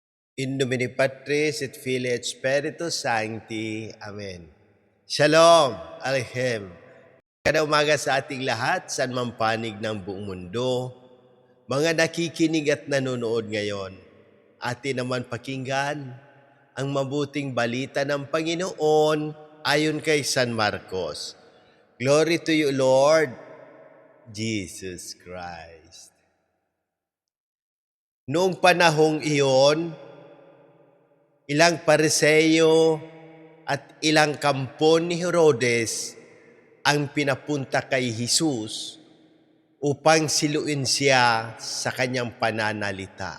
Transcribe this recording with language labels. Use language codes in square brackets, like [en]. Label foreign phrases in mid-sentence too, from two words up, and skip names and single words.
[la] In nomine Patris et Filii et Spiritus Sancti. [he] Amen. Shalom, Aleichem. [tl] Kada umaga sa ating lahat, saan man panig ng buong mundo, mga nakikinig at nanonood ngayon, atin naman pakinggan ang mabuting balita ng Panginoon ayon kay San Marcos. [en] Glory to you, Lord Jesus Christ. [tl] Noong panahong iyon, ilang Pariseo at ilang kampo ni Herodes ang pinapunta kay Jesus upang siluin siya sa kanyang pananalita.